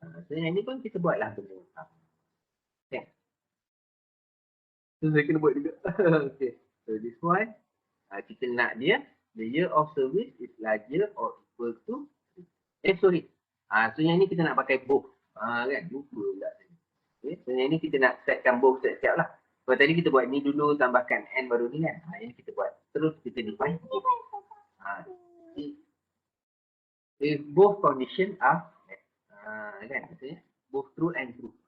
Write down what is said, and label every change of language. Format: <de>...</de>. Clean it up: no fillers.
<ms>So yang ni pun kita buatlah benda yang sama. Okay. So saya kena buat juga. Okay.</ms> <en>So this one, kita nak dia, the year of service is larger or equal to, sorry.</en> <ms>So yang ni kita nak pakai both. Kan, lupa pula. Okay. So yang ni kita nak setkan both siap-siap lah. So tadi kita buat ni dulu, tambahkan n baru ni kan. Yang ni kita buat. Terus kita define.</ms> <en>If both condition are kan, maksudnya both true and true.</en>